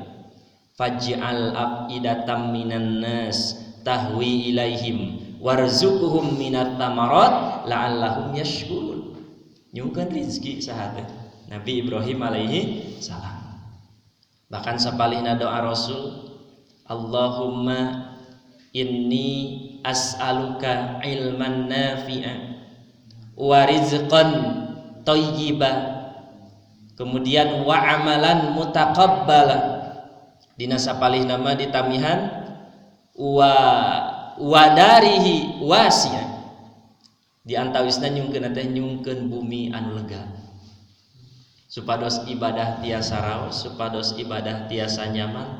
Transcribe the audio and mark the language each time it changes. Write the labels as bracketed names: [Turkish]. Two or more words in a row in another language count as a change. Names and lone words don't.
[Arabic] فاجعل أفئدة من الناس تهوي إليهم وارزقهم من الثمرات لعلهم يشكرون. [Sundanese] Nyungkeun rezeki saha teh? Nabi Ibrahim [Arabic] عليه السلام. [Sundanese] Bahkan sapalihna doa Rasul, [Arabic] اللهم إني أسألك علما نافعا ورزقا طيبا, kemudian وعملا متقبلا. [Sundanese] Dina sapalih nama ditamihan [Arabic] وداره واسعة, [Sundanese] di antawisna nyungkeun teh nyungkeun bumi anu lega, supados ibadah tiasa raos, supados ibadah tiasa nyaman.